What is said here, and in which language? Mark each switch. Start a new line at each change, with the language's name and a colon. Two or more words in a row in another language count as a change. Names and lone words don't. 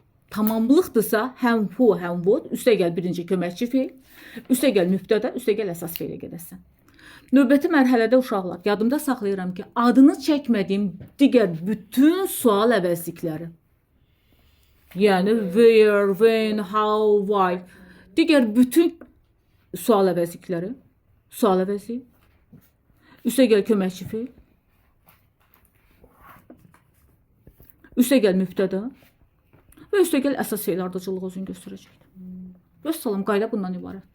Azerbaijani: Tamamlıqdırsa həm who, həm what, üstə gəl birinci köməkçi feil, üstə gəl mübtəda, üstə gəl əsas feilə gedəsən. Növbəti mərhələdə uşaqlar, yadımda saxlayıram ki, adını çəkmədiyim digər bütün sual əvəzlikləri, yəni
English: where, when, how, why,
Azerbaijani: digər bütün sual əvəzlikləri, sual əvəzliyi, üstə gəl köməkçi feil, üstə gəl mübtəda və üstə gəl əsas feil ardıcılığı özünü göstərəcəkdir. Göstərim, qayda bundan ibarətdir.